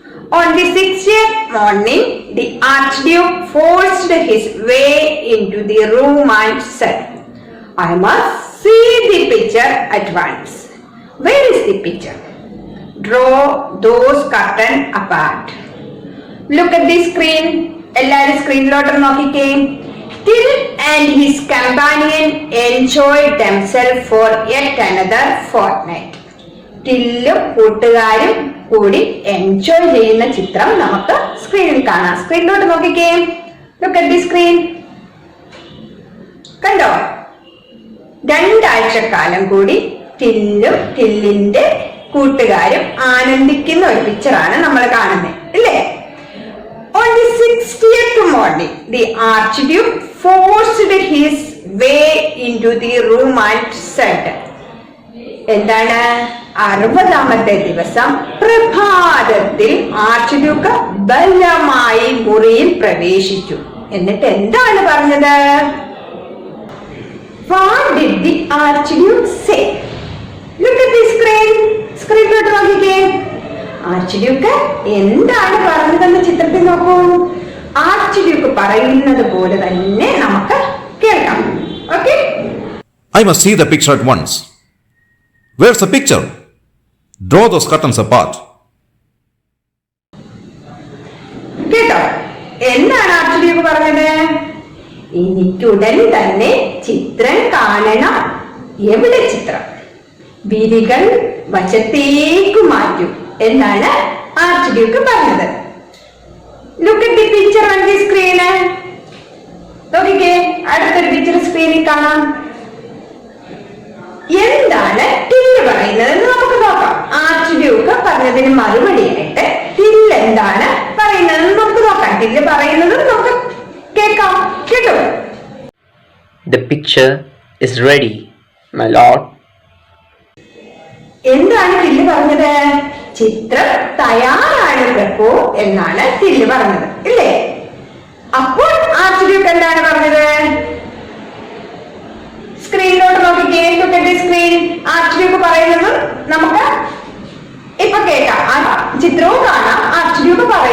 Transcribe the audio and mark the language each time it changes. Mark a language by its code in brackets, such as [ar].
[en] On the 60th morning, the Archduke forced his way into the room and said, "I must see the picture at once." "Where is the picture?" "Draw those curtains apart." Look at the screen. [ml] എല്ലാവരും സ്ക്രീനിലോട്ട് നോക്കിക്കേ. [en] Till and his companion enjoyed themselves for yet another fortnight. [ml] ടില്ലും കൂട്ടുകാരും കൂടി enjoy ചെയ്യുന്ന ചിത്രം നമുക്ക് സ്ക്രീനിൽ കാണാം. സ്ക്രീനിലോട്ട് നോക്കിക്കേ. [en] Look at the screen. [ml] കണ്ടോ? 2 ആഴ്ചക്കാലം കൂടി ടില്ലും ടില്ലിന്റെ കൂട്ടുകാരും ആനന്ദിക്കുന്ന ഒരു പിക്ചറാണ് നമ്മൾ കാണുന്നത്, ഇല്ലേ? [en] On the 60th morning, the Archduke forced his way into the room and said, എന്താണ്? [ml] 60ാമത്തെ ദിവസം പ്രഭാതത്തിൽ ആർച്ച്ഡ്യൂക്ക് ബലമായി മുറിയിൽ പ്രവേശിച്ചു. എന്നിട്ട് എന്താണ് പറഞ്ഞത്? [en] What did the Archduke say? Look at the screen. [ml] സ്ക്രീനിലോട്ട് നോക്കിക്കേ. ആർച്ച്ഡ്യൂക്ക് എന്താണ് പറഞ്ഞതെന്ന് ചിത്രത്തിൽ നോക്കൂ. ആർച്ച്ഡ്യൂക്ക് പറയുന്നത് പോലെ തന്നെ നമുക്ക് കേൾക്കാം. Okay? [en] "I must see the picture at once." "Where's the picture?" "Draw those curtains apart." [ml] കേട്ടോ? എന്താണ് ആർച്ച്ഡ്യൂക്ക് പറഞ്ഞത്? എനിക്കുടൻ തന്നെ ചിത്രം കാണണം. എവിടെ ചിത്രം? വിരികൾ വശത്തേക്ക് മാറ്റൂ എന്നാണ് ആർച്ച്ഡ്യൂക്ക് പറഞ്ഞത്. [en] Look at the picture on the screen. [ml] നോക്കിക്കേ, അടുത്തൊരു പിക്ചർ സ്ക്രീനിൽ കാണാം. എന്താണ് ടില്ല് പറയുന്നതെന്ന് നമുക്ക് നോക്കാം. ആർച്ച്ഡ്യൂക്ക് പറഞ്ഞതിന് മറുപടിയായിട്ട് ടില്ല് എന്താണ് പറയുന്നതെന്ന് നമുക്ക് നോക്കാം. ടില്ല് പറയുന്നത് നമുക്ക് കേൾക്കാം. കേട്ടോ? [en] "The picture is ready, my lord." [ml] എന്താണ് ടില്ല് പറഞ്ഞത്? ചിത്രം തയ്യാറാണ് പ്രഭു എന്നാണ് ടില്ല് പറഞ്ഞത്, ഇല്ലേ? അപ്പോൾ ആർച്ച്ഡ്യൂക്ക് എന്താണ് പറഞ്ഞത്? സ്ക്രീനിലോട്ട് നോക്കിക്കേ. [en] Look at the screen. [ml] Archduke പറയുന്നത് നമുക്ക് ഇപ്പൊ കേൾക്കാം. ആ ചിത്രവും കാണാം, ആർച്ച്ഡ്യൂക്ക്